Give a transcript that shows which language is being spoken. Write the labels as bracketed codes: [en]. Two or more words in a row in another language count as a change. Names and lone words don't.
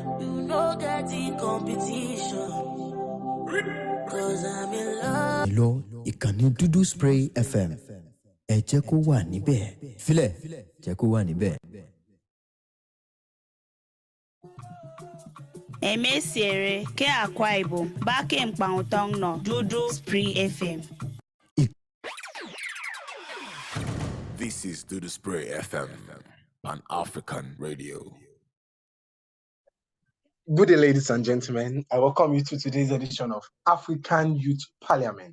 [en] You know getting competition. Cause I'm in love. [yo] Hello, ìkànnì Dudu Spray FM. Ẹ jẹ́ kó wà níbẹ̀. Filẹ̀, jẹ́ kó wà níbẹ̀. [ibb] Emesiere ke Akwa Ibom bake mkpautong no Dudu Spree FM. [en] This is Dudu Spray FM, an African radio. Good day, ladies and gentlemen. I welcome you to today's edition of African Youth Parliament.